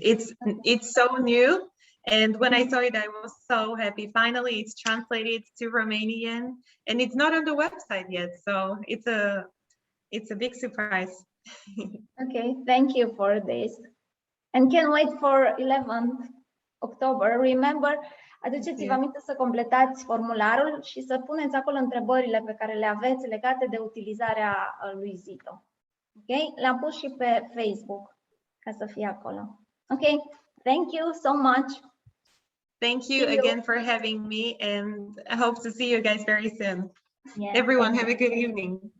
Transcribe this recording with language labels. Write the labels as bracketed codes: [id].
[en] It's so new. And when I saw it, I was so happy. Finally, it's translated to Romanian, and it's not on the website yet. So it's a big surprise. Okay, thank you for this. And can wait for 11th October. Remember, [ro] aduceți-vă aminte să completați formularul și să puneți acolo întrebările pe care le aveți legate de utilizarea lui ZYTO. Ok? Le-am pus și pe Facebook ca să fie acolo. [en] Ok? Thank you so much. Thank you again for having me, and I hope to see you guys very soon. Yeah, Everyone, have a good evening.